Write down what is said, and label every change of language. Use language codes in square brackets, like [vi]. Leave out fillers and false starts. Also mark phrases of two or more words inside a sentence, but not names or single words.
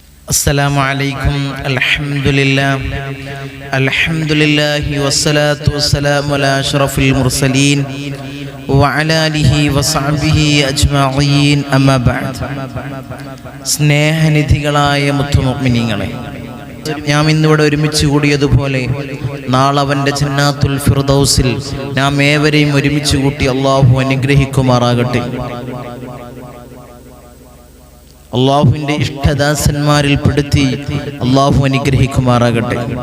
[ar] السلام عليكم. الحمد لله والصلاة والسلام على أشرف المرسلين وعلى آله وصحبه أجمعين أما بعد. [ml] സ്നേഹനിധികളായ മുത്തുമുഅ്മിനീങ്ങളെ, നാം ഇന്നിവിടെ ഒരുമിച്ച് കൂടിയതുപോലെ നാളെ അവൻ്റെ ജന്നാത്തുൽ ഫിർദൗസിൽ നാം ഏവരെയും ഒരുമിച്ച് കൂട്ടി അള്ളാഹു അനുഗ്രഹിക്കുമാറാകട്ടെ. അള്ളാഹുവിൻ്റെ ഇഷ്ടദാസന്മാരിൽ പെടുത്തി അള്ളാഹു അനുഗ്രഹിക്കുമാറാകട്ടെ.